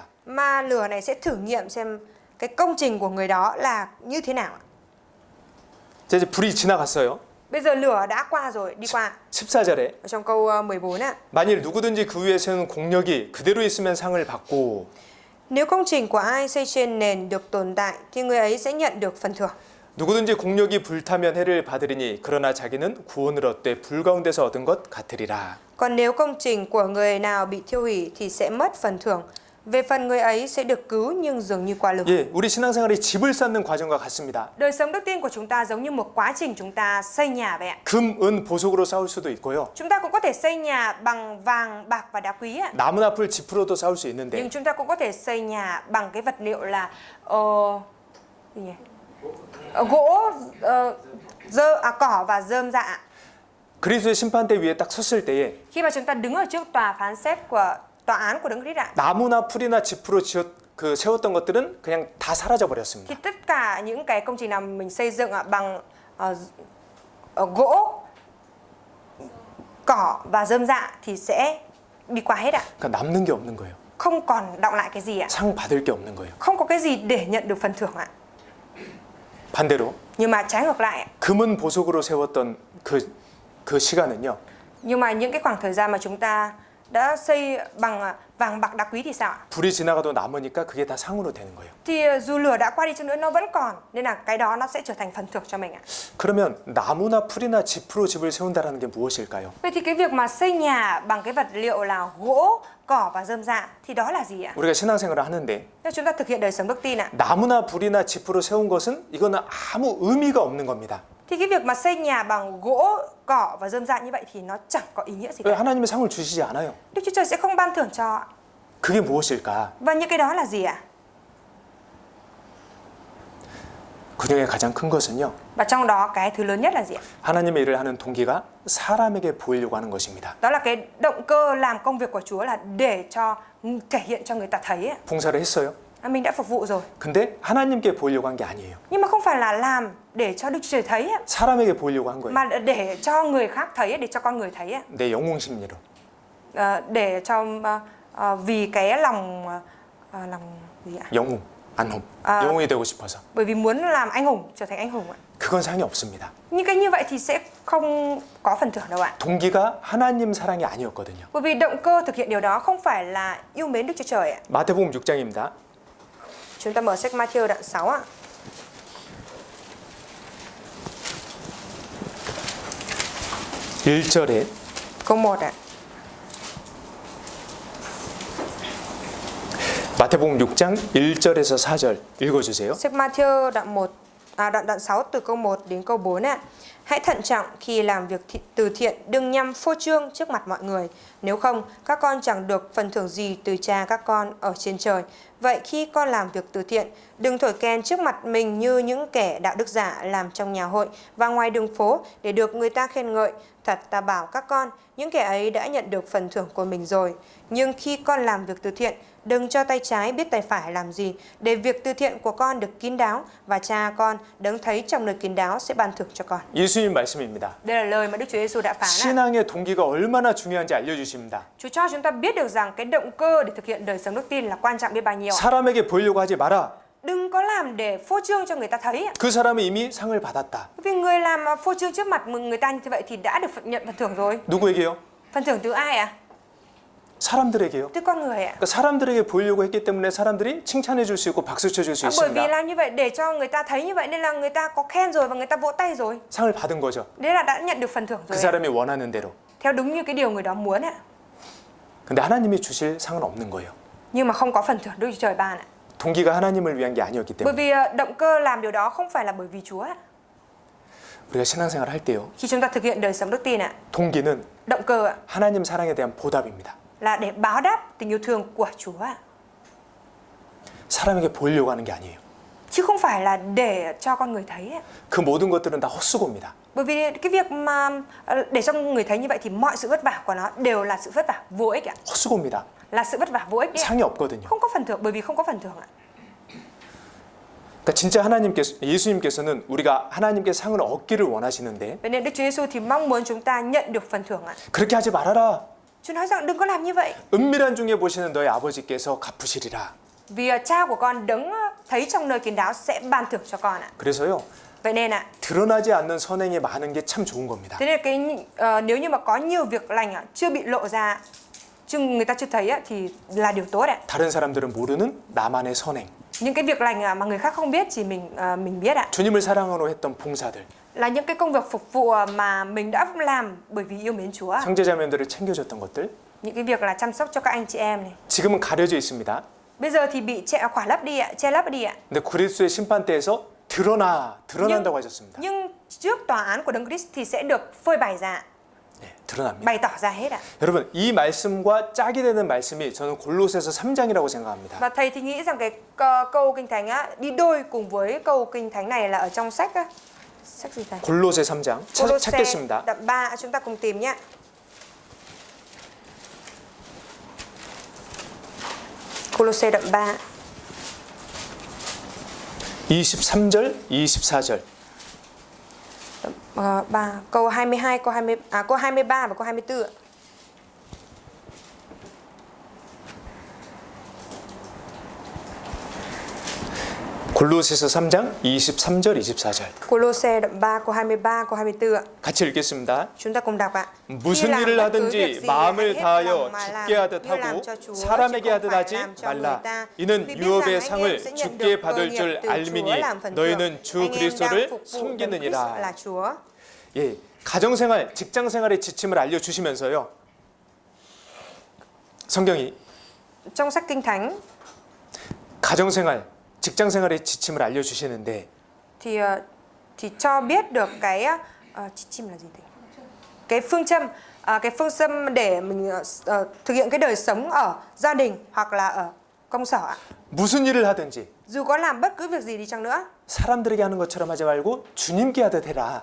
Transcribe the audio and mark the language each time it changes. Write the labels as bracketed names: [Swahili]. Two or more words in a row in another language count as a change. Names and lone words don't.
[Vietnamese] Mà lửa này sẽ thử nghiệm xem cái công trình của người đó là như thế nào ạ. [Korean] 자, 이제 불이 지나갔어요. [Vietnamese] Bây giờ lửa đã qua rồi, đi qua. [Korean] 14절에 [Vietnamese] Ở trong câu 14 ạ. [Korean] 만일 누구든지 그 위에 세우는 공력이 그대로 있으면 상을 받고 [Vietnamese] Nếu công trình của ai xây trên nền được tồn tại thì người ấy sẽ nhận được phần thưởng. [Korean] 누구든지 공력이 불타면 해를 받으리니 그러나 자기는 구원을 얻되 불 가운데서 얻은 것 같으리라. [Vietnamese] Còn nếu công trình của người nào bị thiêu hủy thì sẽ mất phần thưởng. Về phần người ấy sẽ được cứu nhưng dường như qua lửa. [Korean] 예, 우리 신앙생활이 집을 쌓는 과정과 같습니다. [Vietnamese] Đời sống đức tin của chúng ta giống như một quá trình chúng ta xây nhà vậy ạ. [Korean] 금, 은, 보석으로 쌓을 수도 있고요. [Vietnamese] Chúng ta cũng có thể xây nhà bằng vàng, bạc và đá quý ạ. [Korean] 나무나 풀, 지프로도 쌓을 수 있는데 [Vietnamese] Nhưng chúng ta cũng có thể xây nhà bằng cái vật liệu là gì nhỉ? Gỗ, cỏ và rơm dạ. [Korean] 그리스도의 심판대 위에 딱 섰을 때에 [Vietnamese] Khi mà chúng ta đứng ở trước tòa phán xét của tòa án của Đấng Christ ạ, [Korean] 나무나 풀이나 지프로 세웠던 것들은 그냥 다 사라져 [Vietnamese] thì [Korean] 버렸습니다. [Vietnamese] tất cả những cái công trình nào mình xây dựng bằng gỗ, cỏ và rơm dạ thì sẽ đi qua hết ạ. [Korean] 그러니까 남는 게 없는 거예요. [Vietnamese] Không còn đọng lại cái gì ạ. [Korean] 상 받을 게 없는 거예요. [Vietnamese] Không có cái gì để nhận được phần thưởng ạ. [Korean] 반대로 [Vietnamese] Nhưng mà trái ngược lại ạ. [Korean] 금은 보석으로 세웠던 그 시간은요. [Vietnamese] Nhưng mà những cái khoảng thời gian mà chúng ta đã xây bằng vàng bạc đá quý thì sao ạ? [Korean] 불이 지나가도 남으니까 그게 다 상으로 되는 거예요. [Vietnamese] Thì dù lửa đã qua đi chăng nữa nó vẫn còn, nên là cái đó nó sẽ trở thành phần thưởng cho mình ạ. [Korean] 그러면 나무나 풀이나 지프로 집을 세운다는 게 무엇일까요? [Vietnamese] Vậy thì cái việc mà xây nhà bằng cái vật liệu là gỗ, cỏ và rơm rạ thì đó là gì ạ? [Korean] 우리가 신앙생활을 하는데 [Vietnamese] Nếu chúng ta thực hiện đời sống đức tin ạ, [Korean] 나무나 불이나 지프로 세운 것은 이거는 아무 의미가 없는 겁니다. [Vietnamese] thì cái việc mà xây nhà bằng gỗ, cỏ và rơm rạ như vậy thì nó chẳng có ý nghĩa gì [Korean] 왜 [Vietnamese] cả. [Korean] 하나님의 상을 주시지 않아요? [Vietnamese] Đức Chúa Trời sẽ không ban thưởng cho ạ. [Korean] 그게 무엇일까? [Vietnamese] Và những cái đó là gì ạ? [Korean] 그중에 가장 큰 것은요. [Vietnamese] Và trong đó cái thứ lớn nhất là gì ạ? [Korean] 하나님의 일을 하는 동기가 사람에게 보이려고 하는 것입니다. [Vietnamese] Đó là cái động cơ làm công việc của Chúa là để thể hiện cho người ta thấy ạ. [Korean] 봉사를 했어요. [Vietnamese] Mình đã phục vụ rồi. [Korean] 근데 하나님께 보이려고 한 게 아니에요. [Vietnamese] Nhưng mà không phải là làm để cho Đức Chúa Trời thấy ạ, [Korean] 사람에게 보이려고 한 거예요. [Vietnamese] mà để cho người khác thấy, để cho con người thấy ạ. [Korean] 내 영웅 심리로. [Vietnamese] Để cho vì cái lòng gì ạ? [Korean] 영웅, 안홈. 영웅이 되고 싶어서. [Vietnamese] Bởi vì muốn làm anh hùng, trở thành anh hùng ạ. [Korean] 그건 상이 없습니다. [Vietnamese] Nhưng cái như vậy thì sẽ không có phần thưởng đâu ạ. [Korean] 동기가 하나님 사랑이 아니었거든요. [Vietnamese] Bởi vì động cơ thực hiện điều đó không phải là yêu mến Đức Chúa Trời ạ. [Korean] 마태복음 6장입니다. [Vietnamese] Chúng ta mở sách Matthew đoạn 6 ạ. [Korean] 1절에 [Vietnamese] Câu 1 ạ. [Korean] 마태복음 6장 1절에서 4절 읽어주세요. [Vietnamese] Sách Matthew đoạn 6 từ câu 1 đến câu 4 ạ. Hãy thận trọng khi làm việc từ thiện, đừng nhằm phô trương trước mặt mọi người. Nếu không, các con chẳng được phần thưởng gì từ Cha các con ở trên trời. Vậy khi con làm việc từ thiện, đừng thổi kèn trước mặt mình như những kẻ đạo đức giả làm trong nhà hội và ngoài đường phố để được người ta khen ngợi. Thật ta bảo các con, những kẻ ấy đã nhận được phần thưởng của mình rồi. Nhưng khi con làm việc từ thiện, đừng cho tay trái biết tay phải làm gì, để việc từ thiện của con được kín đáo và Cha con đấng thấy trong nơi kín đáo sẽ ban thưởng cho con. [Korean] 예수님 말씀입니다. [Vietnamese] Đây là lời mà Đức Chúa Giêsu đã phán. [Korean] 신앙의 동기가 얼마나 중요한지 알려주십니다. [Vietnamese] Chúa cho chúng ta biết được rằng cái động cơ để thực hiện đời sống đức tin là quan trọng biết bao nhiêu. [Korean] 사람에게 보이려고 하지 마라. [Vietnamese] Đừng có làm để phô trương cho người ta thấy. [Korean] 그 사람은 이미 상을 받았다. [Vietnamese] Vì người làm phô trương trước mặt người ta như thế vậy thì đã được nhận phần thưởng rồi. [Korean] 누구에게요? [Vietnamese] Phần thưởng từ ai ạ? [Korean] 사람들에게요. [Vietnamese] Từ con người ạ. [Korean] 그러니까 사람들에게 보이려고 했기 때문에 사람들이 칭찬해 줄 수 있고 박수 쳐 줄 수 [Vietnamese] Bởi vì [Korean] 있습니다. [Vietnamese] làm như vậy để cho người ta thấy như vậy nên là người ta có khen rồi và người ta vỗ tay rồi. [Korean] 상을 받은 거죠. [Vietnamese] Đấy là đã nhận được phần thưởng [Korean] 그 [Vietnamese] rồi. [Korean] 사람이 원하는 대로. [Vietnamese] Theo đúng như cái điều người đó muốn ạ. [Korean] 근데 하나님이 주실 상은 없는 거예요. [Vietnamese] Nhưng mà không có phần thưởng Đức Chúa Trời ban ạ. [Korean] 동기가 하나님을 위한 게 아니었기 [Vietnamese] Bởi [Korean] 때문에 [Vietnamese] vì động cơ làm điều đó không phải là bởi vì Chúa ạ. [Korean] 우리가 신앙생활을 할 때요. [Vietnamese] Khi chúng ta thực hiện đời sống đức tin ạ, [Korean] 동기는 [Vietnamese] động cơ ạ [Korean] 하나님 사랑에 대한 보답입니다. [Vietnamese] là để báo đáp tình yêu thương của Chúa ạ. [Korean] 사람에게 보이려고 하는 게 아니에요. [Vietnamese] Chứ không phải là để cho con người thấy ạ. [Korean] 그 모든 것들은 다 헛수고입니다. [Vietnamese] Bởi vì cái việc mà để cho người thấy như vậy thì mọi sự vất vả của nó đều là sự vất vả vô ích ạ. [Korean] 헛수고입니다. [Vietnamese] Là sự vất vả vô ích đấy ạ. [Korean] 상이 없거든요. [Vietnamese] Không có phần thưởng bởi vì không có phần thưởng ạ. [Korean] 그러니까 진짜 예수님께서는 우리가 하나님께 상을 얻기를 원하시는데 [Vietnamese] Vậy nên Đức Chúa Giêsu thì mong muốn chúng ta nhận được phần thưởng ạ. [Korean] 그렇게 하지 말아라. [Vietnamese] Chúa nói rằng đừng có làm như vậy. [Korean] 은밀한 중에 보시는 너희 아버지께서 갚으시리라. [Vietnamese] Vì cha của con đấng thấy trong nơi kín đáo sẽ ban thưởng cho con ạ. [Korean] 그래서요. [Vietnamese] Vậy nên ạ, [Korean] 드러나지 않는 선행이 많은 게 참 좋은 겁니다. [Vietnamese] thế nên nếu như mà có nhiều việc lành ạ, chưa bị lộ ra, người ta chưa thấy ạ, thì là điều tốt ạ. [Korean] 다른 사람들은 모르는 나만의 선행. [Vietnamese] Những cái việc lành mà người khác không biết chỉ mình biết ạ. [Korean] 주님을 사랑으로 했던 봉사들. [Vietnamese] Là những cái công việc phục vụ mà mình đã làm bởi vì yêu mến Chúa. [Korean] 형제자매들을 챙겨줬던 것들. [Vietnamese] Những cái việc là chăm sóc cho các anh chị em này. [Korean] 지금은 가려져 있습니다. [Vietnamese] Bây giờ thì bị khỏa lấp đi ạ, che lấp đi ạ. [Korean] 근데 그리스도의 심판 때에서 드러난다고 하셨습니다. [Vietnamese] Nhưng trước tòa án của Đấng Christ thì sẽ được phơi bày ra, [Korean] 네, 드러납니다. [Vietnamese] bày tỏ ra hết ạ. [Korean] 여러분, 이 말씀과 짝이 되는 말씀이 저는 골로새서 3장이라고 생각합니다. [Vietnamese] Và thầy thì nghĩ rằng cái câu kinh thánh á, đi đôi cùng với câu kinh thánh này là ở trong sách gì thầy? [Korean] 골로새 3장 [Vietnamese] Cô-lô-xe [Korean] 찾겠습니다. [Vietnamese] đoạn 3, chúng ta cùng tìm nhé. Cô-lô-xe đoạn 3. [Korean] 23절, 24절. [Vietnamese] 3 câu 22, câu 23 và câu 24 ạ. [Korean] 골로새서 3장 23절, 24절. [Vietnamese] Cô-lô-xe đoạn 3 câu 23, câu 24 ạ. [Korean] 같이 읽겠습니다. [Vietnamese] Chúng ta cùng đọc ạ. [Korean] 무슨 일을 하든지 마음을 다하여 죽게 하듯 하고 사람에게 하듯 하지 말라. 이는 유업의 상을 죽게 받을 줄 알미니 너희는 주 그리스도를 섬기느니라. 예, 가정생활, 직장생활의 지침을 알려주시면서요. 성경이 [Vietnamese] Trong sách kinh thánh [Korean] 가정생활, 직장생활의 지침을 알려주시는데 [Vietnamese] thì cho biết được cái chỉ chim là gì thầy? Cái phương châm để mình thực hiện cái đời sống ở gia đình hoặc là ở công sở ạ. [Korean] 무슨 일을 하든지 [Vietnamese] Dù có làm bất cứ việc gì đi chăng nữa [Korean] 사람들에게 하는 것처럼 하지 말고 주님께 하듯 해라.